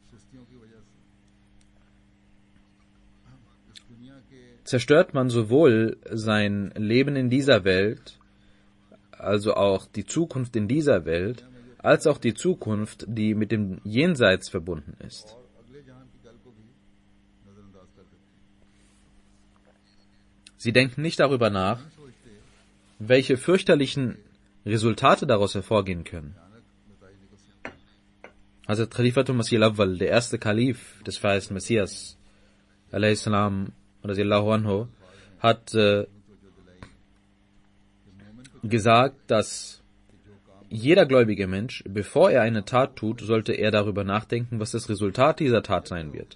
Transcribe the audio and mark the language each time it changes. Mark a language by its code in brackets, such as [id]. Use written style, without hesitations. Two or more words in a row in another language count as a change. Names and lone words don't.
[de] zerstört man sowohl sein Leben in dieser Welt, also auch die Zukunft in dieser Welt, als auch die Zukunft, die mit dem Jenseits verbunden ist. Sie denken nicht darüber nach, welche fürchterlichen Resultate daraus hervorgehen können. Hazrat Khalifatul Masih al-Awwal, der erste Kalif des verheißten Messias, a.s. anhu, hat gesagt, dass jeder gläubige Mensch, bevor er eine Tat tut, sollte er darüber nachdenken, was das Resultat dieser Tat sein wird.